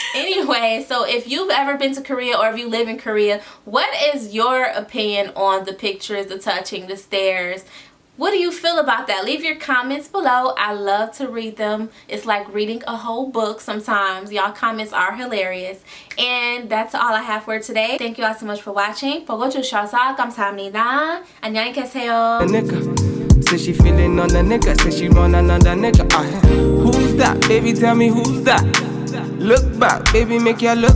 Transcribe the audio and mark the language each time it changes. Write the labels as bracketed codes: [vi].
[en] Anyway, so if you've ever been to Korea or if you live in Korea, what is your opinion on the pictures, the touching, the stares? What do you feel about that? Leave your comments below. I love to read them. It's like reading a whole book sometimes. Y'all comments are hilarious. And that's all I have for today. Thank you all so much for watching. [ko] 보고 주셔서 감사합니다. 안녕히 계세요. [en] Say she feeling on a nigga, say she want another nigga. Who's that? Baby, tell me who's that? Look back, baby, make you look back. Move that, way you move that.